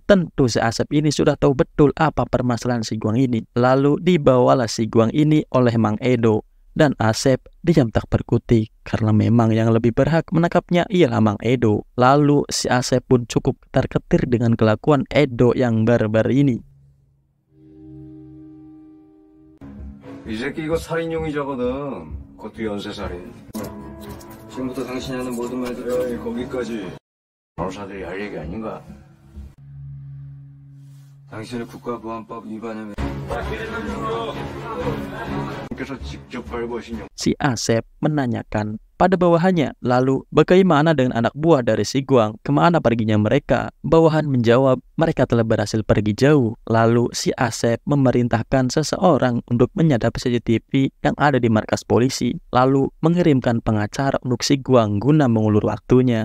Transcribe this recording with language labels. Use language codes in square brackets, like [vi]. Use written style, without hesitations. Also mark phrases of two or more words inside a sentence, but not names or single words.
[id] Tentu si Asep ini sudah tahu betul apa permasalahan si Guang ini. Lalu dibawalah si Guang ini oleh Mang Edo. Dan Asep diam tak berkutik karena memang yang lebih berhak menangkapnya ialah Mang Edo. Lalu si Asep pun cukup ketar-ketir dengan kelakuan Edo yang barbar ini. [ko] 이 새끼 이거 살인 용의자거든. 그것도 연쇄살인. 지금부터 당신이 하는 모든 말들이 거기까지 변호사들이 할 얘기 아닌가? 당신의 국가보안법 위반에 [id] Si Asep menanyakan pada bawahannya, lalu bagaimana dengan anak buah dari si Guang? Kemana perginya mereka? Bawahan menjawab, mereka telah berhasil pergi jauh. Lalu si Asep memerintahkan seseorang untuk menyadap CCTV yang ada di markas polisi, lalu mengirimkan pengacara untuk si Guang guna mengulur waktunya.